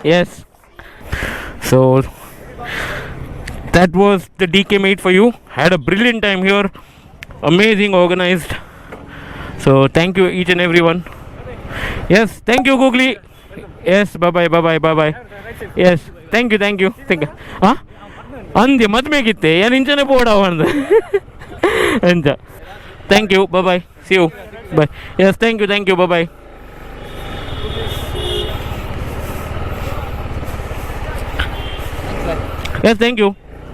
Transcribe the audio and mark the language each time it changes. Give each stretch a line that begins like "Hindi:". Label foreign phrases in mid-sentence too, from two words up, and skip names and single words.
English: yes so that was the DK meet for you had a brilliant time here amazing organized so thank you each and everyone yes thank you Googly yes bye yes thank you
Tulu: ಅಂದ್ಯ ಮದ್ಮೆಗಿತ್ತೆ ಏನು ಇಂಚನೆ ಪೋಡವ ಅಂದ ಅಂಚ
English: thank you bye see you bye yes thank you bye yes thank you